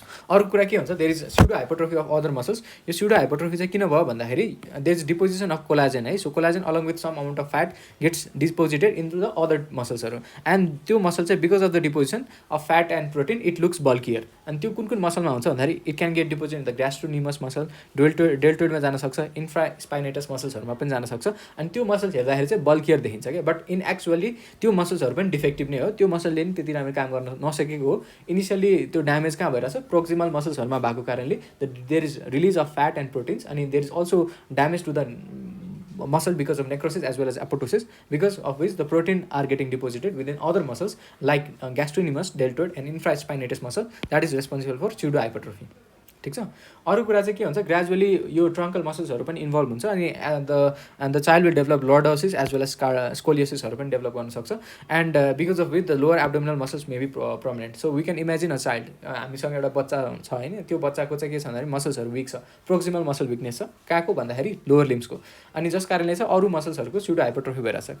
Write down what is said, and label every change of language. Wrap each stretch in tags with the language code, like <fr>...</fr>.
<ne>अर्को कुरा के हुन्छ,</ne> <en>There is pseudo hypertrophy of other muscles. यो pseudo hypertrophy चाहिँ किन भयो भन्दाखेरि there is deposition of collagen है। So collagen along with some amount of fat gets deposited into the other मसल्सहरू, and त्यो muscle चाहिँ because of the deposition of fat and protein it looks bulkier.</en> <ne>अनि त्यो कुन कुन मसलमा हुन्छ भन्दाखेरि</ne> <en>it can get deposit in the gastrocnemius muscle,</en> <ne>डेल्टोइडमा जान सक्छ, इन्फ्रास्पाइनेटस मसल्सहरूमा पनि जान सक्छ। अनि त्यो मसल्स हेर्दाखेरि चाहिँ बल्कियर देखिन्छ क्या,</ne> <en>but in actually</en> <ne>त्यो मसल्सहरू पनि डिफेक्टिभ नै हो, त्यो मसलले नि त्यति राम्रो काम गर्न नसकेको हो।</ne> <en>Initially त्यो damage कहाँ भइरहेछ, प्रोक्सिमल मसल्सहरूमा भएको कारणले there is release of fat and proteins, अनि there is also damage to the muscle because of necrosis as well as apoptosis, because of which the protein are getting deposited within other muscles like gastrocnemius, deltoid and infraspinatus muscle that is responsible for pseudo hypertrophy, ठिक छ। अरू कुरा चाहिँ के हुन्छ, gradually यो truncal मसल्सहरू पनि इन्भल्भ हुन्छ, अनि the child will develop lordosis as well as स्कोलियोसिसहरू पनि डेभलप गर्न सक्छ, and because of with the lower abdominal muscles may be prominent.</en> <ne>So we can imagine a child, हामीसँग एउटा बच्चा छ होइन, त्यो बच्चाको चाहिँ के छ भन्दाखेरि मसल्सहरू विक छ, प्रोक्सिमल मसल विकनेस छ, कहाँको भन्दाखेरि लोवर लिम्सको, अनि जस कारणले चाहिँ अरू मसल्सहरूको स्युडो हाइपरट्रोफी भइरहेछ।</ne>